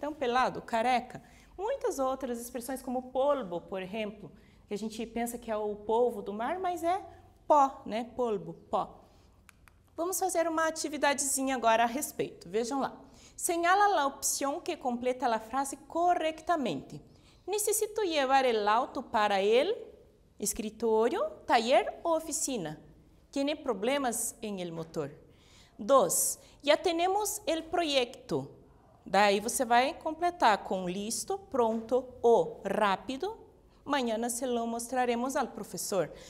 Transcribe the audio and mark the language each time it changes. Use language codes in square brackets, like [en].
[pt] Então, pelado, careca. Muitas outras expressões, como polvo, por exemplo, que a gente pensa que é o polvo do mar, mas é pó, né? Polvo, pó. Vamos fazer uma atividadezinha agora a respeito. Vejam lá. Señala a opção que completa a frase corretamente. [es] Necesito llevar el auto para el escritório, taller ou oficina. Tiene problemas en el motor. 2. Ya tenemos el proyecto. [pt] Daí você vai completar com listo, pronto ou rápido. [es] Mañana se lo mostraremos al profesor.